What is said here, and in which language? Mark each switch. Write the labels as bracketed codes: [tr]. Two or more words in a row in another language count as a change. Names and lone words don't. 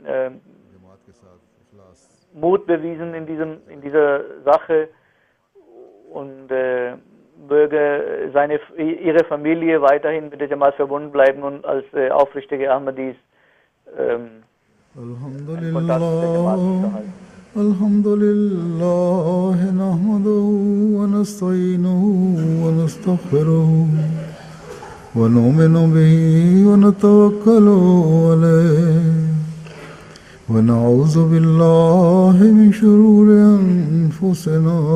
[de] Mut bewiesen in dieser Sache und möge ihre Familie weiterhin mit der Jamaat verbunden bleiben und als aufrichtige Ahmadis Kontakt mit der Jamaat unterhalten. [ar] الحمد لله نحمده ونستعينه ونستغفره ونؤمن به ونتوكل عليه ونعوذ بالله من شرور أنفسنا